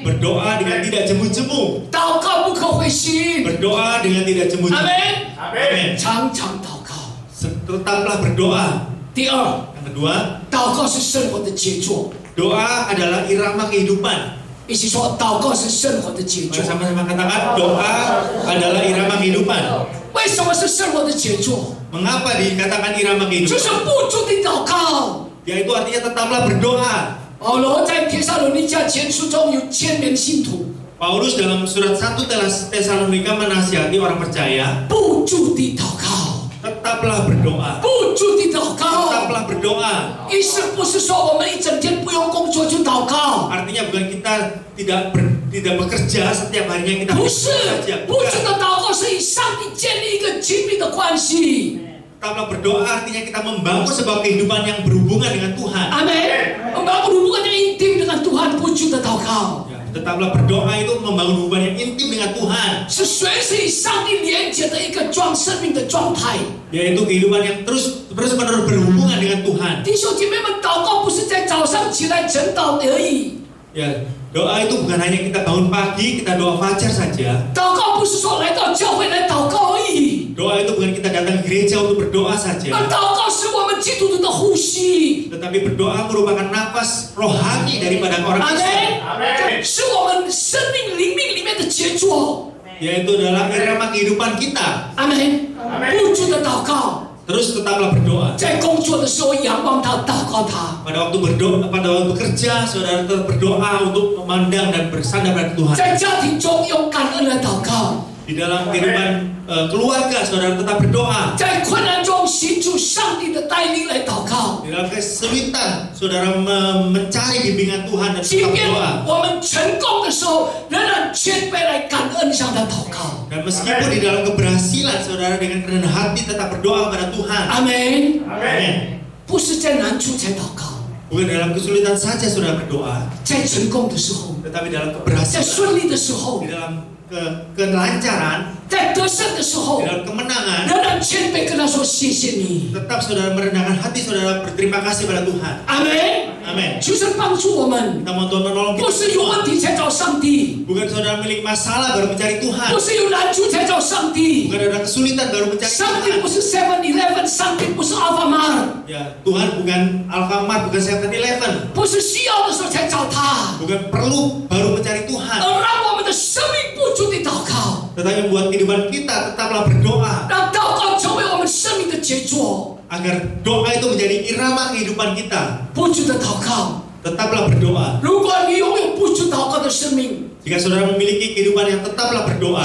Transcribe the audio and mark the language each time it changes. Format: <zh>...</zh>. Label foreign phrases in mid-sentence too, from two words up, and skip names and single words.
<id>Berdoa dengan tidak jemu-jemu.</id> <zh>祷告不可灰心。</zh> <id>Berdoa dengan tidak</id> <zh>阿</zh> <id>jemu-jemu.</id> <zh>门。</zh> <id>Amin.</id> <zh>常常祷告。</zh> <id>Tetaplah berdoa.</id> <zh>第二，</zh> <id>Yang kedua,</id> <zh>祷告是生活的杰作。</zh> <id>doa adalah irama kehidupan.</id> <zh>一起说，祷告是生活的杰作</zh> <id>Mari。sama-sama katakan doa adalah irama kehidupan.</id> <zh>为什么是生活的杰作？</zh> <id>Mengapa dikatakan irama</id> <zh>就是</zh> <id>kehidupan?</id> <zh>不住地祷告。</zh> <id>Yaitu artinya tetaplah berdoa.</id> <zh>保罗在帖撒罗尼迦前书中有千名信徒，</zh> <id>Paulus dalam surat 1 Tesalonika menasihati orang percaya,</id> <zh>不住地祷告，</zh> <id>tetaplah berdoa.</id> <zh>不住地祷告。</zh> <id>Tetaplah berdoa.</id> <zh>意思不是说我们一整天不用工作就祷告，</zh> <id>Artinya bukan kita tidak bekerja setiap harinya kita</id> <zh>不是</zh> <id>bekerja saja.</id> <zh>不住</zh> <id>Bukan.</id> <zh>的祷告是与上帝建立一个亲密的关系。</zh> <id>Tetaplah berdoa artinya kita membangun sebuah kehidupan yang berhubungan dengan Tuhan.</id> <zh>阿门。我们把</zh> <id>hubungan yang intim dengan Tuhan，</id> <zh>不住的祷告。</zh> <id>Ya, Tetaplah berdoa itu membangun hubungan yang intim dengan Tuhan.</id> <zh>是随时与上帝连接的一个生命的状态。</zh> <id>Yaitu kehidupan yang terus-menerus berhubungan dengan Tuhan.</id> <zh>弟兄姐妹们，祷告不是在早上起来晨祷而已。</zh> <id>Ya, doa itu bukan hanya kita bangun pagi, kita doa fajar saja.</id> <zh>祷告不是说来到教会来祷告而已。</zh> <id>Doa itu bukan kita datang ke gereja untuk berdoa</id> <zh>而</zh> <id>saja.</id> <zh>祷告是我们基督徒的呼吸。</zh> <id>Tetapi berdoa merupakan nafas rohani daripada orang</id> <zh>阿</zh> <id>Kristen.</id> <zh>门。是我们生命灵命里面的杰作。</zh> <id>Yaitu dalam irama kehidupan kita.</id> <zh>阿门。不住的祷告。</zh> <id>Terus tetaplah berdoa.</id> <zh>在工作的时候仰望他，祷告他。</zh> <id>Pada waktu berdoa, pada waktu bekerja, saudara tetap berdoa untuk memandang dan bersandar pada Tuhan.</id> <zh>在家庭中用感恩来祷告。</zh> <id>Di dalam kehidupan keluarga, saudara tetap berdoa.</id> <zh>在困难中寻求上帝的带领来祷告。</zh> <id>Di dalam kesulitan, saudara mencari bimbingan Tuhan dan</id> <zh>即</zh> <id>tetap</id> <zh>便</zh> <id>berdoa.</id> <zh>我们成功的时候，仍然谦卑来感恩向他祷告。</zh> <id>Dan meskipun di dalam keberhasilan, saudara dengan kerendahan hati tetap berdoa kepada Tuhan.</id> <zh>阿门。</zh> <id>Amin.</id> <zh>不是在难处才祷告，</zh> <id>Bukan dalam kesulitan saja saudara berdoa,</id> <zh>在成功的时候，</zh> <id>tetapi dalam</id> <zh>在</zh> <id>keberhasilan,</id> <zh>顺利的时候</zh> <id>di，dalam kelancaran,</id> <zh>在得胜的时候</zh> <id>di，dalam kemenangan,</id> <zh>仍然谦卑跟他说谢谢你。</zh> <id>tetap saudara merendahkan hati, saudara berterima kasih pada Tuhan.</id> <zh>阿门。</zh> <id>Amin.</id> <zh>求神帮助我们，</zh> <id>Kita mohon Tuhan menolong</id> <zh>不</zh> <id>kita</id> <zh>是有</zh> <id>semua.</id> <zh>问题才找上帝，</zh> <id>Bukan saudara milik masalah baru mencari Tuhan.</id> <zh>不是有难处才找上帝。</zh> <id>Bukan ada kesulitan baru mencari</id> <zh>上帝</zh> <id>Tuhan.</id> <zh>不是 7-Eleven， 上帝不是 Alfamart，</zh> <id>Ya, Tuhan bukan Alfamart, bukan 7-Eleven.</id> <zh>不是需要的时候才找他，</zh> <id>Bukan perlu baru mencari Tuhan.</id> <zh>而让我们的生命不住地祷告，</zh> <id>Tetapi buat kehidupan kita tetaplah berdoa.</id> <zh>让祷告成为我们生命的杰作。</zh> <id>Agar doa itu menjadi irama kehidupan kita.</id> <zh>不住的祷告，</zh> <id>Tetaplah berdoa.</id> <zh>如果你拥有不住祷告的生命，</zh> <id>Jika saudara memiliki kehidupan yang tetaplah berdoa,</id>